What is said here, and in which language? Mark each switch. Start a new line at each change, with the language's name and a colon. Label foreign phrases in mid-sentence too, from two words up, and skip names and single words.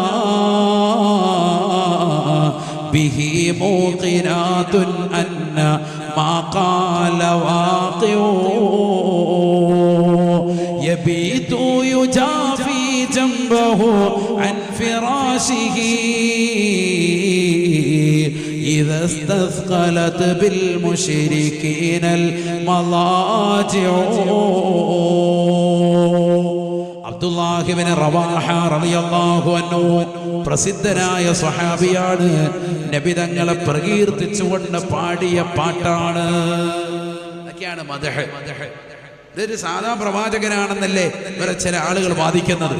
Arabic: به موقنات أن ما قال واقع يبيت يجافي جنبه عن فراشه إذا استثقلت بالمشركين المضاجع.
Malayalam: അബ്ദുല്ലാഹി ഇബ്നു റവാഹ റളിയല്ലാഹു അൻഹു പ്രസിദ്ധനായ സ്വഹാബിയാണ്. നബി തങ്ങളെ പ്രകീർത്തിച്ചുകൊണ്ട് പാടിയ പാട്ടാണ്. അതൊക്കെയാണ് മദ്ഹ്. ഇതൊരു സാധാ പ്രവാചകനാണെന്നല്ലേ ഇവരെ ചില ആളുകൾ വാദിക്കുന്നത്.